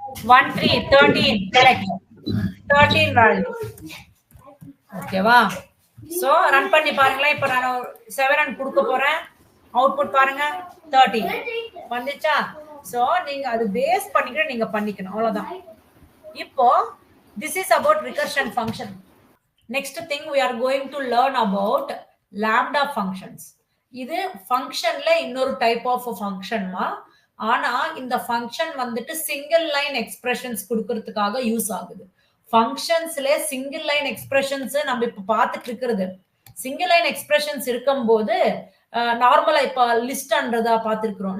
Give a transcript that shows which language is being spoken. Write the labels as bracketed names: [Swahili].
[Tamil] 13 correct. 13 value. ஓகேவா? So run பண்ணி பாருங்களேன். இப்போ நான் 7 கொடுக்க போறேன். அவுட்புட் பாருங்க 13 வந்துச்சா? சோ நீங்க அது பேஸ் பண்ணிட்டு நீங்க பண்ணிக்கணும், அவ்வளவுதான். [English] இப்போ this is about recursion function. Next thing we are going to learn about lambda functions. [Tamil] இது ஃபங்க்ஷன்ல இன்னொரு டைப் ஆஃப் ஃபங்க்ஷன்மா. ஆனா இந்த ஃபங்க்ஷன் வந்துட்டு சிங்கிள் லைன் எக்ஸ்பிரஷன்ஸ் கொடுக்கறதுக்காக யூஸ் ஆகுது. ஃபங்க்ஷன்ஸ்ல சிங்கிள் லைன் எக்ஸ்பிரஷன்ஸ் நம்ம இப்ப பார்த்துட்டு இருக்கிறது. சிங்கிள் லைன் எக்ஸ்பிரஷன்ஸ் இருக்கும்போது நார்மலா இப்ப லிஸ்ட்ன்றதா பார்த்திருக்கிறோம்.